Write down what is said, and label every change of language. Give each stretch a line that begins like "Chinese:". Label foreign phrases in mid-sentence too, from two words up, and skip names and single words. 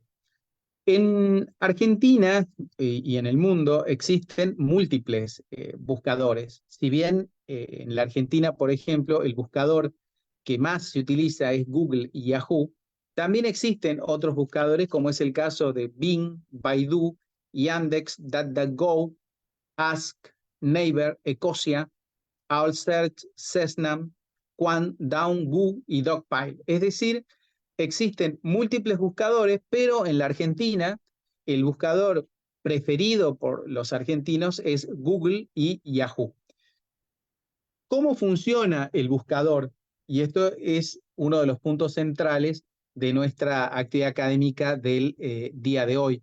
Spanish: En Argentina y en el mundo existen múltiples buscadores. Si bien en la Argentina, por ejemplo, el buscador que más se utiliza es Google y Yahoo, también existen otros buscadores, como es el caso de Bing, Baidu, Yandex, DuckDuckGo, Ask, Naver, Ecosia, AllSearch, Cessnam, Quant, Down, y Dogpile. Es decir, existen múltiples buscadores, pero en la Argentina el buscador preferido por los argentinos es Google y Yahoo. ¿Cómo funciona el buscador? Y esto es uno de los puntos centrales de nuestra actividad académica del día de hoy.